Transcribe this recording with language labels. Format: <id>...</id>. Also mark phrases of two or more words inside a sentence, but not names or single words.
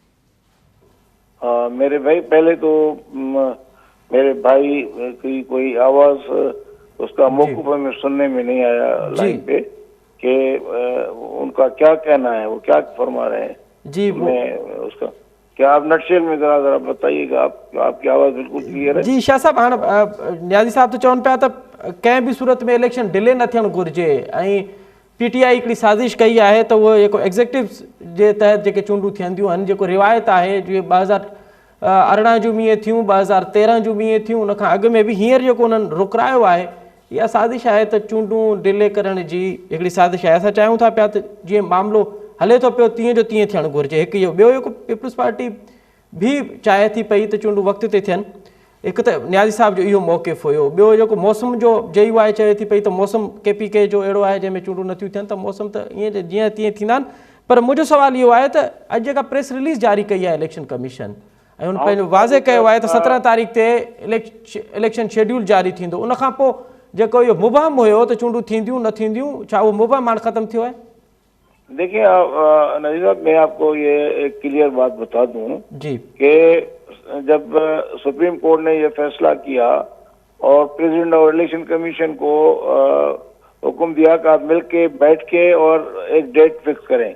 <ur>میرے بھائی، پہلے تو میرے بھائی کی کوئی آواز اس کا موقف میں سننے میں نہیں آیا لائن پہ کہ ان کا کیا کہنا ہے، وہ کیا فرما رہے ہیں जी। میں اس کا کیا آپ نٹ شیل میں ذرا بتائیے گا. آپ کی آواز بالکل کلیئر ہے.</ur> <sd>जी शाह साहब, हाँ न्याज़ी साहब तो चवन पिया त कंहिं भी सूरत में</sd> <en>election delay</en> <sd>न थियणु घुरिजे ऐं PTI हिकिड़ी साज़िश कई आहे त उहो जेको एग्ज़ेक्टिव जे तहत जेके चूंडूं थियंदियूं आहिनि, जेको रिवायत आहे जीअं 2018 जूं मींहं थियूं, 2013 जूं मींहं थियूं, उन खां अॻु में बि हींअर जेको उन्हनि रुकरायो आहे, इहा साज़िश आहे त चूंडूं डिले करण जी हिकिड़ी साज़िश आहे। असां चाहियूं था पिया त जीअं मामिलो हले थो पियो तीअं जो तीअं थियणु घुरिजे। हिकु इहो, ॿियो जेको पीपल्स पार्टी भी चाहे थी पई त चूंडूं वक़्त ते थियनि।</sd> <ur>ایک تو نیازی صاحب جو موقف</ur> <sd>ہوयो ॿियो जेको मौसम जो जई आहे चए थी पई त मौसम KPK जो अहिड़ो आहे जंहिंमें चूंडूं नथियूं थियनि त मौसम त ईअं जीअं तीअं थींदा आहिनि पर मुंहिंजो सुवाल इहो आहे त अॼु जेका</sd> <en>press release</en> <sd>जारी कई आहे इलेक्शन कमीशन ऐं हुन पंहिंजो वाज़े कयो आहे त 17 तारीख़ ते इलेक्शन शेड्यूल जारी थींदो उन खां पोइ जेको इहो मुबहम हुयो त चूंडूं थींदियूं न थींदियूं छा उहो मुबहम हाणे ख़तमु थियो है?</sd> <ur>دیکھیے نذیر صاحب، میں آپ کو یہ ایک کلیئر بات بتا دوں जी کہ جب سپریم کورٹ نے یہ فیصلہ کیا اور پریزیڈنٹ اور الیکشن کمیشن کو حکم دیا کہ آپ مل کے بیٹھ کے اور ایک</ur> <en>date fix</en> <ur>کریں,</ur>